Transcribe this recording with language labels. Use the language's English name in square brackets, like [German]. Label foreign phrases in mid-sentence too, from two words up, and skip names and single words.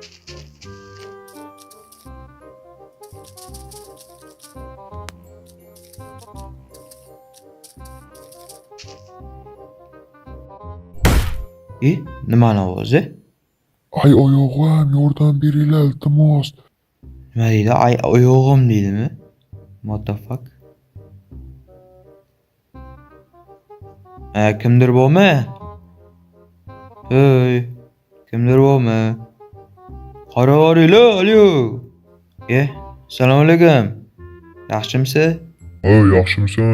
[Uzbek] Nimani ovozi? Ay oyog'im, yordam beringlar iltimos. Nima deydi? Ay oyog'im deydimi? [English] What the fuck? [Uzbek] Kimdir bormi? Hey, kimdir bormi? Qaroringlar, alo. Assalomu alaykum. Yaxshimisiz? Yaxshimisan?